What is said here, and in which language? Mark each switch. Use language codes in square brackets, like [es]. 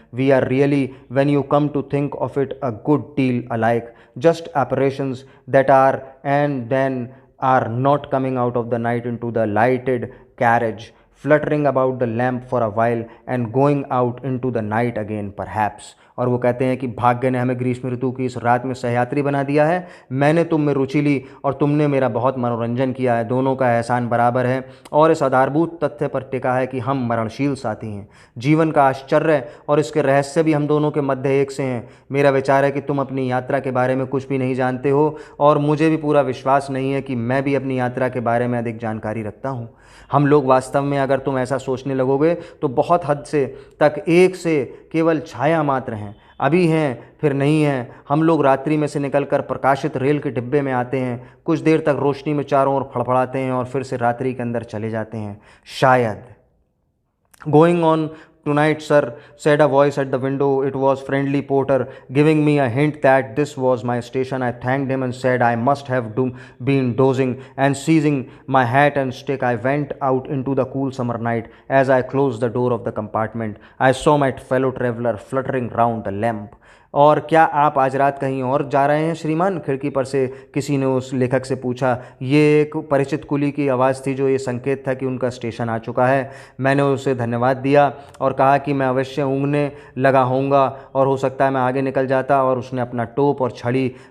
[en] We are really, when you come to think of it, a good deal alike. Just apparitions that are and then are not coming out of the night into the lighted carriage, fluttering about the lamp for a while and going out into the night again perhaps. [hi] और वो कहते हैं कि भाग्य ने हमें ग्रीष्म ऋतु की इस रात में सहयात्री बना दिया है। मैंने तुम में रुचि ली और तुमने मेरा बहुत मनोरंजन किया है। दोनों का एहसान बराबर है और इस आधारभूत तथ्य पर टिका है कि हम मरणशील साथी हैं। जीवन का आश्चर्य और इसके रहस्य भी हम दोनों के मध्य एक से हैं। मेरा विचार है कि तुम अपनी यात्रा के बारे में कुछ भी नहीं जानते हो और मुझे भी पूरा विश्वास नहीं है कि मैं भी अपनी यात्रा के बारे में अधिक जानकारी रखता हूँ। हम लोग वास्तव में, अगर तुम ऐसा सोचने लगोगे तो बहुत हद से तक एक से केवल छाया मात्र हैं। अभी हैं फिर नहीं हैं। हम लोग रात्रि में से निकलकर प्रकाशित रेल के डिब्बे में आते हैं, कुछ देर तक रोशनी में चारों ओर फड़फड़ाते हैं और फिर से रात्रि के अंदर चले जाते हैं। शायद [en] Going on tonight, sir, said a voice at the window. It was friendly porter giving me a hint that this was my station. I thanked him and said I must have been dozing, and seizing my hat and stick, I went out into the cool summer night. As I closed the door of the compartment, I saw my fellow traveler fluttering round the lamp. [hi] और क्या आप आज रात कहीं और जा रहे हैं श्रीमान? खिड़की पर से किसी ने उस लेखक से पूछा। ये एक परिचित कुली की आवाज़ थी जो ये संकेत था कि उनका स्टेशन आ चुका है। मैंने उसे धन्यवाद दिया और कहा कि मैं अवश्य ऊँघने लगा होऊंगा और हो सकता है मैं आगे निकल जाता। और उसने अपना टोप और छड़ी